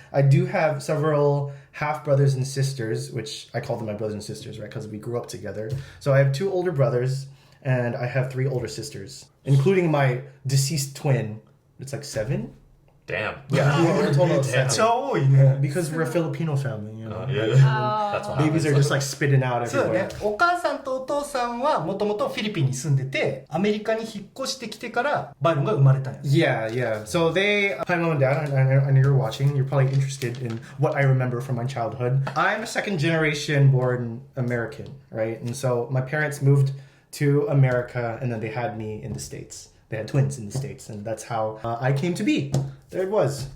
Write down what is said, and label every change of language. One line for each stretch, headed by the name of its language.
English: I do have several half brothers and sisters, which I call them my brothers and sisters, right? Because we grew up together. So I have 2 older brothers, and I have 3 older sisters, including my deceased twin. It's like 7. Damn. Yeah, we're a total of 7.
Japanese: めっちゃ多いね。
English: Because we're a Filipino family, you know. Yeah. That's what Babies are happens. just like spitting out
Japanese: そう
English: everywhere.
Japanese: ね。お母さんとお父さんはもともとフィリピンに住んでて、アメリカに引っ越してきてからバイロンが生まれたんや。
English: Yeah. So hi mom and dad, I know you're watching. You're probably interested in what I remember from my childhood. I'm a second generation born American, right? And so my parents moved to America, and then they had me in the States. They had twins in the States, and that's how I came to be. There it was.